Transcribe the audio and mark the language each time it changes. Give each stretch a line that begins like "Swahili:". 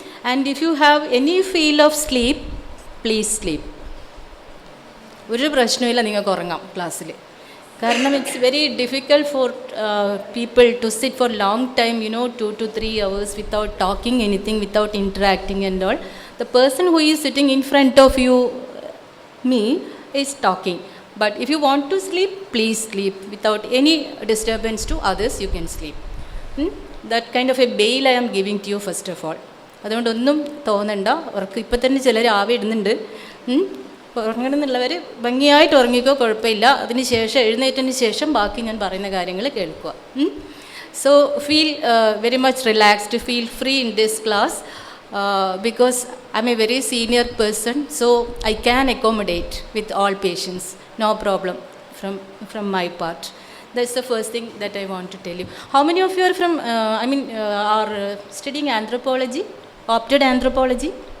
English: And if you have any feel of sleep, please sleep.
Malayalam: ഒരു പ്രശ്നമില്ല, നിങ്ങൾക്ക് ഉറങ്ങാം ക്ലാസ്സിൽ. കാരണം
English: It's very difficult for people to sit for long time, 2 to 3 hours without talking anything, without interacting and all. The person who is sitting in front of you, me, is talking. But if you want to sleep, please sleep. Without any disturbance to others, you can sleep. That kind of a bail I am giving to you first of all.
Malayalam: അതുകൊണ്ടൊന്നും തോന്നണ്ട. അവർക്ക് ഇപ്പം തന്നെ ചിലർ ആവി ഇടുന്നുണ്ട്. ഉറങ്ങണമെന്നുള്ളവർ ഭംഗിയായിട്ട് ഉറങ്ങിക്കോ, കുഴപ്പമില്ല. അതിന് ശേഷം എഴുന്നേറ്റതിന് ശേഷം ബാക്കി ഞാൻ പറയുന്ന കാര്യങ്ങൾ കേൾക്കുക.
English: So feel very much relaxed, feel free in this class because I'm a very senior person, so I can accommodate with all patients, no problem from my part. That's the first thing that I want to tell you. How many of you are from, are studying anthropology, opted anthropology?